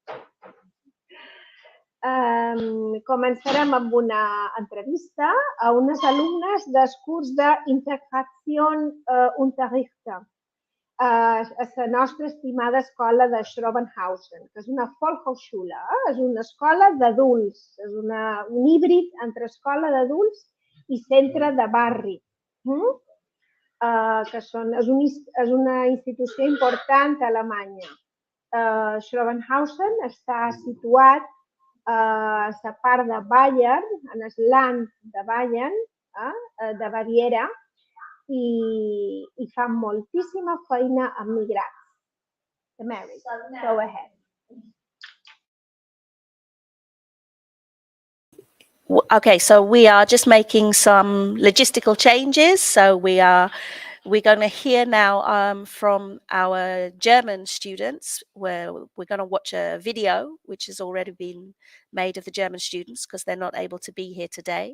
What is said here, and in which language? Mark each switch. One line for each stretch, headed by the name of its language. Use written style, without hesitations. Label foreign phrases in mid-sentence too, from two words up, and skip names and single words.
Catalan: Començarem amb una entrevista a unes alumnes del curs d'
German: Integration Unterrichter
Catalan: a la nostra estimada escola de Schrobenhausen, que és una Volkshochschule, és una escola d'adults, és un híbrid entre escola d'adults i centre de barri, que és una institució important a Alemanya. Schrobenhausen està situat a la part de Bayern, en el land de Bayern, de Baviera, i fan moltíssima feina amb migrants.
English: Mary, go ahead. Okay, so we are just making some logistical changes. So we're going to hear now from our German students, where we're going to watch a video which has already been made of the German students because they're not able to be here today.